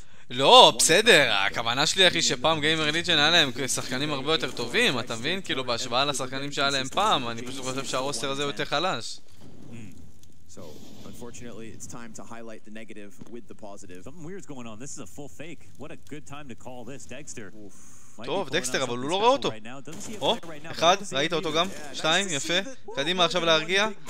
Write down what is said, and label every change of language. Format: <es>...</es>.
<he>לא, בסדר, הכוונה שלי אחי שפעם גיימר ליג'ן היה להם שחקנים הרבה יותר טובים, אתה מבין? כאילו בהשוואה לשחקנים שהיה להם פעם, אני פשוט חושב שהרוסטר הזה הוא יותר חלש.</he> <en>Unfortunately, it's time to highlight the negative with the positive. Something weird's going on. This is a full fake. What a good time to call this, Dexter.</en> <he>טוב, דקסטר, אבל הוא לא רואה אותו. או, אחד, ראית אותו גם? 2, יפה. קדימה עכשיו להרגיע.</he>